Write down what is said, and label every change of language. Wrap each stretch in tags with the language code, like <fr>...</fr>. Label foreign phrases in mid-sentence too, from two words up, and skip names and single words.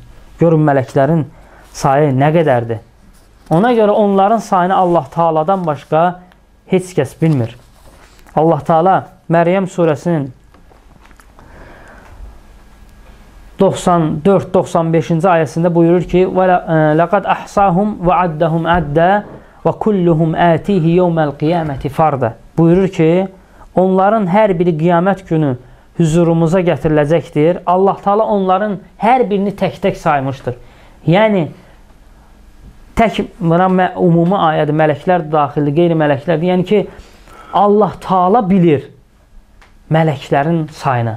<az>Görün mələklərin sayı nə qədərdir. Ona görə onların sayını Allah Taala'dan başqa heç kəs bilmir. Allah Taala Məryəm surəsinin 94-95-ci ayəsində buyurur ki:</az> <ar>"لقد أحصاهم و عدهم عدا و كلهم آتيه يوم القيامة فردا."</ar> <az>Buyurur ki, onların hər biri qiyamət günü huzurumuza gətiriləcəkdir. Allah Taala onların hər birini tək-tək saymışdır. Yəni tək buna ümumi ayədir, mələklər daxildir, qeyri-mələklərdir. Yəni ki, Allah Taala bilir mələklərin sayını.</az>